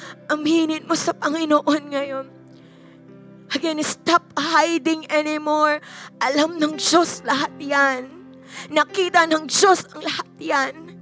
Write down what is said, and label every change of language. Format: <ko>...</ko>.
<tl>Aminin mo sa Panginoon ngayon.</tl> <en>Again, stop hiding anymore.</en> <tl>Alam ng Diyos lahat yan. Nakita ng Diyos ang lahat yan.</tl>